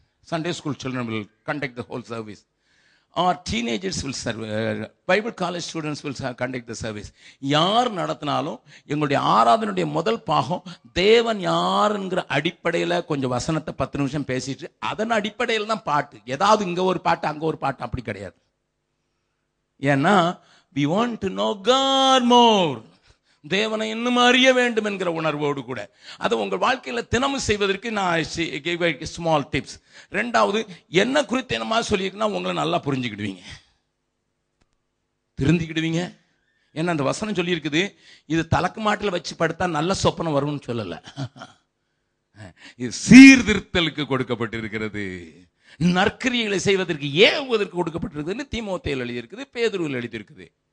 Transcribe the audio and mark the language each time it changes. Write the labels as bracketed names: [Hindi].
[English] Sunday school children will conduct the whole service, or teenagers will serve, Bible college students will conduct the service. [Tamil] யார் நடத்தினாலும் எங்களுடைய ஆராதனுடைய முதல் பாகம் தேவன் யாருங்கிற அடிப்படையில் கொஞ்சம் வசனத்தை 10 நிமிஷம் பேசிட்டு அதன் அடிப்படையில் தான் பாட்டு. ஏதாவது இங்க ஒரு பாட்டு அங்க ஒரு பாட்டு அப்படி கிடையாது. ஏன்னா [English] we want to know God more. [Tamil] தேவனை இன்னும் அறிய வேண்டும் என்கிற உணர்வோடு கூட அதை உங்கள் வாழ்க்கையில தினமும் செய்வதற்கு நான் ஸ்மால் டிப்ஸ். 2வது, என்ன குறித்து என்னமா சொல்லியிருக்குன்னா உங்களை நல்லா புரிஞ்சுக்கிடுவீங்க, திருந்திக்கிடுவீங்க. ஏன்னா அந்த வசனம் சொல்லி இருக்குது, இது தலக்கு மாட்டில் வச்சு படுத்தா நல்ல சொப்பனம் வரும்னு சொல்லல, இது சீர்திருத்தலுக்கு கொடுக்கப்பட்டிருக்கிறது, நற்கிரியைகளை செய்வதற்கு ஏவுவதற்கு கொடுக்கப்பட்டிருக்குதுன்னு தீமோத்தேயுவில் எழுதியிருக்குது, பேதுருவில் எழுதியிருக்குது.